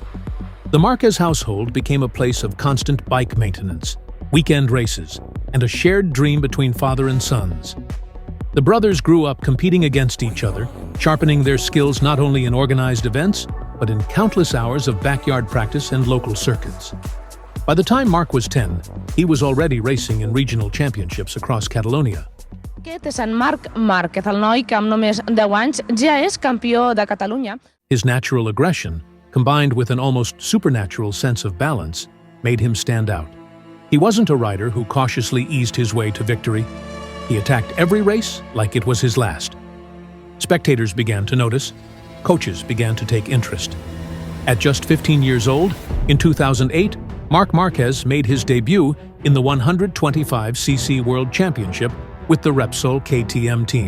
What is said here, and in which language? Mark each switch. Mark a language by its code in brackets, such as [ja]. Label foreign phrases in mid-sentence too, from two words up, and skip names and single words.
[en] The Marquez household became a place of constant bike maintenance, weekend races, and a shared dream between father and sons. The brothers grew up competing against each other, sharpening their skills not only in organized events, but in countless hours of backyard practice and local circuits. By the time Marc was 10, he was already racing in regional championships across Catalonia. [ca] Aquest és en Marc Márquez, el noi que amb només 10 anys ja és campió de Catalunya. [en] His natural aggression, combined with an almost supernatural sense of balance, made him stand out. He wasn't a rider who cautiously eased his way to victory. He attacked every race like it was his last. Spectators began to notice. Coaches began to take interest. At just 15 years old, in 2008, Marc Márquez made his debut in the 125cc World Championship with the Repsol KTM team.